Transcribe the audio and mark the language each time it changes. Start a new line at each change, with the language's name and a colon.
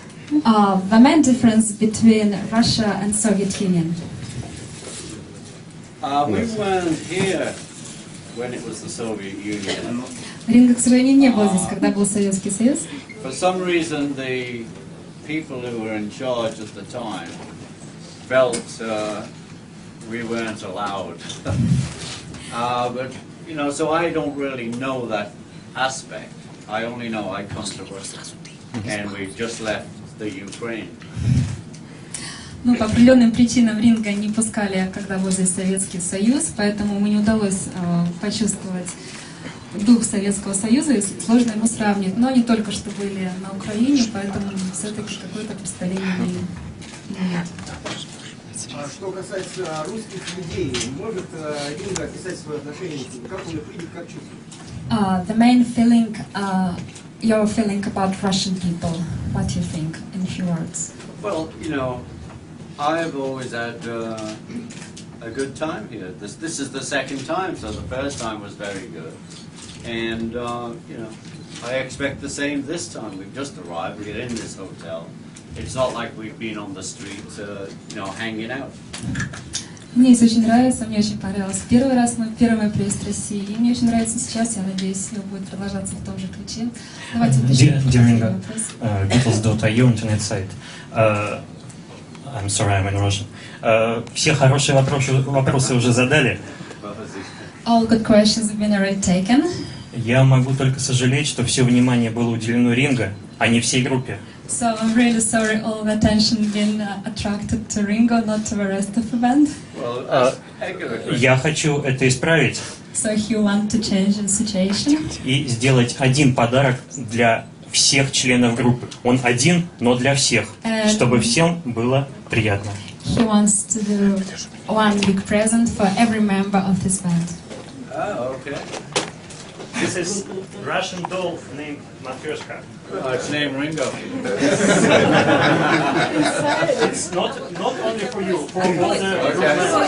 English: The main difference between Russia and Soviet Union. We weren't here when it was the Soviet Union.
Russian: Ринго, к сожалению, не был здесь, когда был Советский Союз.
English: For some reason, the people who were in charge at the time felt we weren't allowed. But, you know, so I don't really know that aspect. I only know I come to work and we've just left the Ukraine.
Russian: Ну, по определенным причинам Ринго не пускали, когда был здесь Советский Союз, поэтому ему не удалось почувствовать дух Советского Союза, и сложно ему сравнивать. Но они только что были на Украине, поэтому все-таки какое-то представление имеют. Что касается русских людей, может Ринго описать свое отношение к ним? Как он их видит, как чувствует?
English: The main feeling, your feeling about Russian people, what do you think in a few words? Well, you know, I've always had a good time here. This is the second time, so the first time was very good. And, you know, I expect the same this time. We've just arrived, we get in this hotel. It's not like we've been on the street, you know, hanging out.
Russian: Мне здесь очень нравится, мне очень понравилось первый раз, первый мой приезд в Россию, и мне очень нравится сейчас, я надеюсь, все будет продолжаться в том же ключе. Давайте уточним. Beatles.io интернет-сайт.
English: I'm sorry, I'm in Russian.
Russian: Все хорошие вопросы уже задали.
English: All good questions have been already taken.
Russian: Я могу только сожалеть, что все внимание было уделено Ринго, а не всей группе.
English: So I'm really sorry all the attention been attracted to Ringo, not to the rest of the band.
Russian: Я хочу это исправить.
English: So he want to change the situation.
Russian: И сделать один подарок для всех членов группы. Он один, но для всех, чтобы всем было приятно.
English: He wants to do one big present for every member of this band. Oh, okay. This is Russian doll named Matryoshka. Oh, it's named Ringo. It's not only for you, for all the